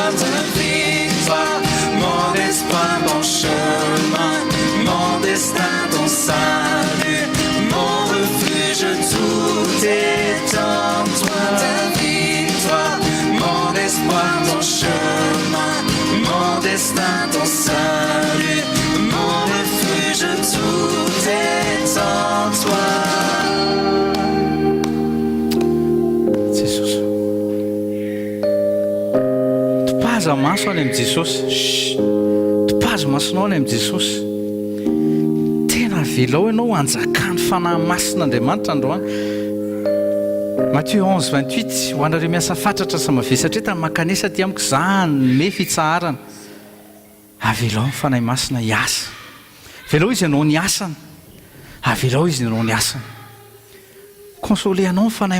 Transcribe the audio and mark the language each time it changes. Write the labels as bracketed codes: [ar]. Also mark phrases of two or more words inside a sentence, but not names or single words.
[fr] Ta victoire, mon espoir, ton chemin, mon destin, ton salut, mon refuge, tout est en toi. Ta victoire, mon espoir, ton chemin, mon destin, ton salut, mon refuge, tout est en toi. [mg] Jesosy topaza maso any amin'ny Jesosy topaza masonao any amin'ny Jesosy tena velao ianao anjakany fanahy masina Andriamanitra androany Matthieu 11:28 ho anareo miasa fatratra sa mavesatra tany makanesa ty amiko zany me fitsaharana avelao ny fanahy masina hiasa velao izy ianao ny asany avelao izy ianao ny asany console anao ny fanahy